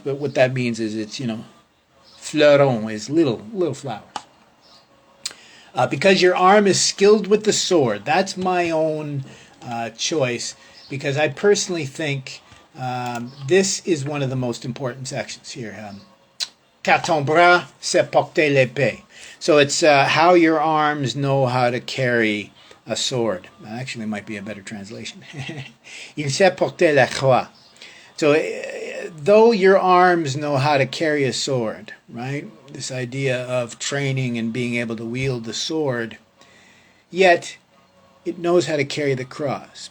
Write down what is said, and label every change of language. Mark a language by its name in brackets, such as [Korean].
[English] But what that means is it's, fleuron is little flowers. Because your arm is skilled with the sword. That's my own choice, because I personally think this is one of the most important sections here. [French] Car ton bras sait porter l'épée. [English] So it's how your arms know how to carry a sword. Actually, it might be a better translation. [French] Il sait porter la croix. [English] So though your arms know how to carry a sword, right? This idea of training and being able to wield the sword, yet it knows how to carry the cross.